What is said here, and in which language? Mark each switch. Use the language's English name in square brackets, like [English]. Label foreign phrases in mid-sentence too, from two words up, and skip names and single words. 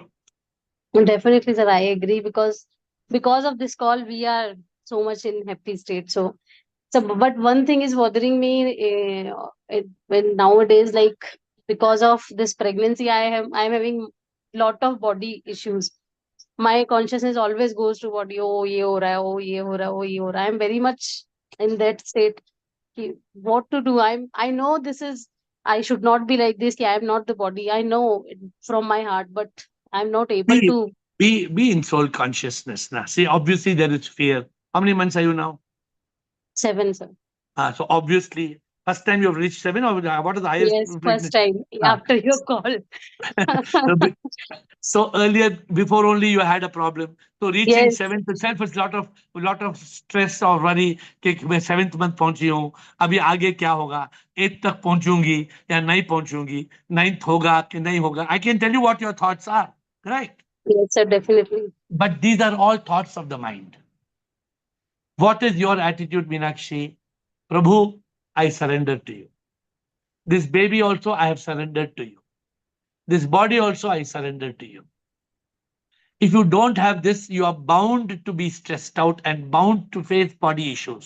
[English] Definitely, sir, I agree, because of this call, we are so much in happy state. So, but one thing is bothering me when nowadays, like because of this pregnancy, I'm having lot of body issues. My consciousness always goes to body. [Hindi] Oh, ye ho raha hai, oh, ye ho raha hai, oh, ye ho raha hai. [English] I'm very much in that state. What to do? I know I should not be like this. I am not the body. I know from my heart, but I'm not able to. Be in soul consciousness now. See, obviously there is fear. How many months are you now? 7, sir. So obviously, first time you have reached 7, or what is the highest Yes, first pregnancy? time Ah. after your call. So earlier, before only you had a problem. So reaching Yes, 7th itself is lot of stress or worry [Hindi] कि मैं [English] 7th month [Hindi] पहुंची हूँ, अभी आगे क्या होगा, 8th तक पहुंचूंगी या नहीं पहुंचूंगी, 9th होगा कि नहीं होगा. [English] I can tell you what your thoughts are, right? yes, sir, definitely. But these are all thoughts of the mind. What is your attitude, Meenakshi? Prabhu, I surrender to you. This baby also I have surrendered to you. This body also I surrender to you. If you don't have this, you are bound to be stressed out and bound to face body issues.